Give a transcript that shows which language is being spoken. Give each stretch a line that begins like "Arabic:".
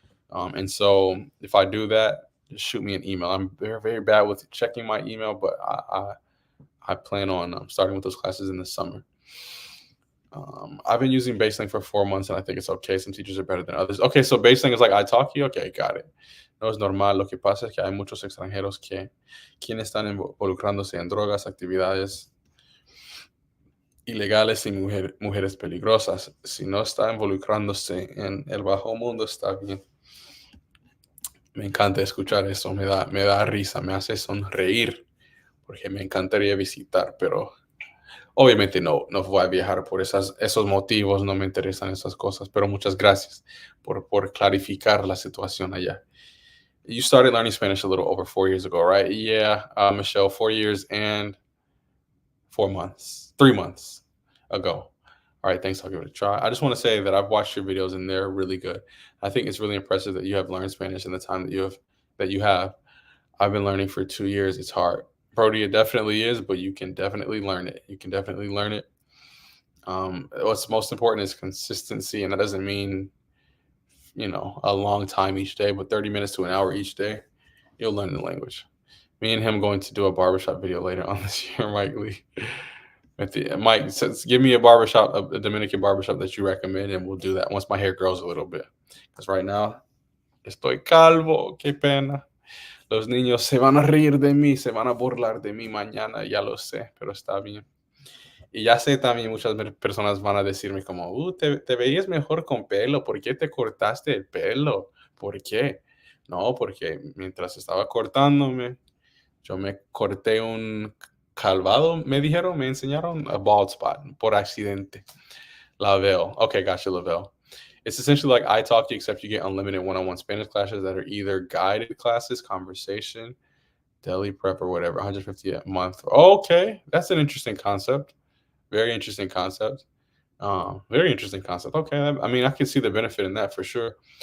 English: And so if I do that, just shoot me an email. I'm very, very bad with checking my email, but I plan on starting with those classes in the summer. I've been using Baseline for 4 months, and I think it's okay. Some teachers are better than others. Okay, so Baseline is like iTalki. Okay, got it.
Spanish: No es normal. Lo que pasa es que hay muchos extranjeros quienes están involucrándose en drogas, actividades ilegales y mujeres peligrosas. Si no está involucrándose en el bajo mundo, está bien. Me encanta escuchar eso, me da risa, me hace sonreír, porque me encantaría visitar, pero obviamente no voy a viajar por esos motivos, no me interesan esas cosas, pero muchas gracias por clarificar la situación allá.
English: You started learning Spanish a little over 4 years ago, right? Yeah, Michelle, 4 years and 4 months, 3 months ago. All right, thanks. I'll give it a try. I just want to say that I've watched your videos and they're really good. I think it's really impressive that you have learned Spanish in the time that you have. I've been learning for 2 years. It's hard. Brody, it definitely is, but you can definitely learn it. You can definitely learn it. What's most important is consistency, and that doesn't mean a long time each day, but 30 minutes to an hour each day, you'll learn the language. Me and him going to do a barbershop video later on this year, Mike Lee. Mike says, give me a Dominican barbershop that you recommend, and we'll do that once my hair grows a little bit. Because right now,
Spanish: estoy calvo, qué pena. Los niños se van a reír de mí, se van a burlar de mí mañana, ya lo sé, pero está bien. Y ya sé también muchas personas van a decirme como, te veías mejor con pelo, ¿por qué te cortaste el pelo? ¿Por qué? No, porque mientras estaba cortándome, yo me corté un calvado, me enseñaron a
English: bald spot
Spanish: por accidente.
English: Lavelle. Okay, gotcha, Lavelle. It's essentially like iTalki, except you get unlimited one-on-one Spanish classes that are either guided classes, conversation, daily prep, or whatever, 150 a month. Okay, that's an interesting concept. Very interesting concept. Very interesting concept. Okay, I mean, I can see the benefit in that for sure.